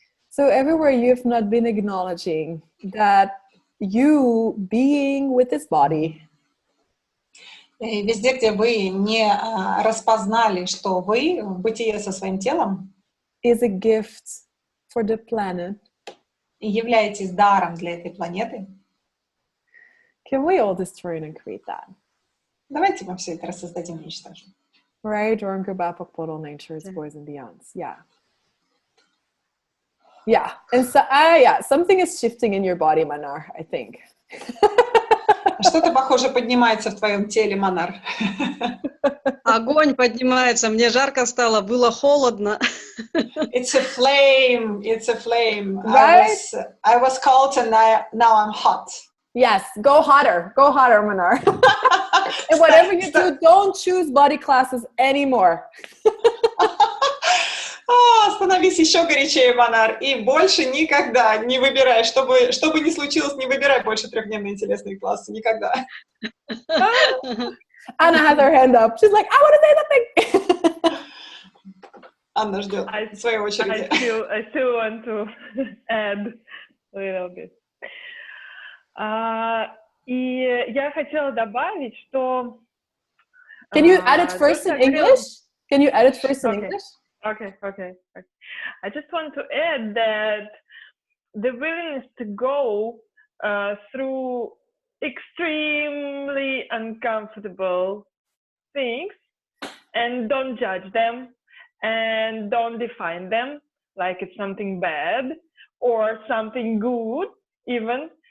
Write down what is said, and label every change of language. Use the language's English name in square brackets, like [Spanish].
[English] So everywhere you've not been acknowledging that you being with this body. [Russian] И везде, где вы не распознали, что вы в бытие со своим телом, [English] is a gift for the planet. [Russian] И являетесь даром для этой планеты. [English] Can we all destroy and create that? [Russian] Давайте мы все это рассоздадим и уничтожим. [English] Right? Or go back to nature's boys and beyonds. Yeah. Yeah. And so, something is shifting in your body, Manar, I think. [Russian] Что-то, похоже, поднимается в твоем теле, Манар. Огонь поднимается, мне жарко стало, было холодно. [English] It's a flame, it's a flame. Right? I was cold and now I'm hot. Yes, go hotter, Manar. And whatever you do, don't choose body classes anymore. [Russian] Становись еще горячее, Манар, и больше никогда не выбирай, что бы ни случилось, не выбирай больше трехдневные телесные классы, никогда. [English] Anna has her hand up. She's like, I want to say something. [Russian] Анна ждет своей очереди. [English] I still want to add a little bit. [Russian] И я хотела добавить, что... [English] Can you add it first in English? Can you add it first in English? Okay. I just want to add that the willingness to go through extremely uncomfortable things and don't judge them and don't define them like it's something bad or something good even.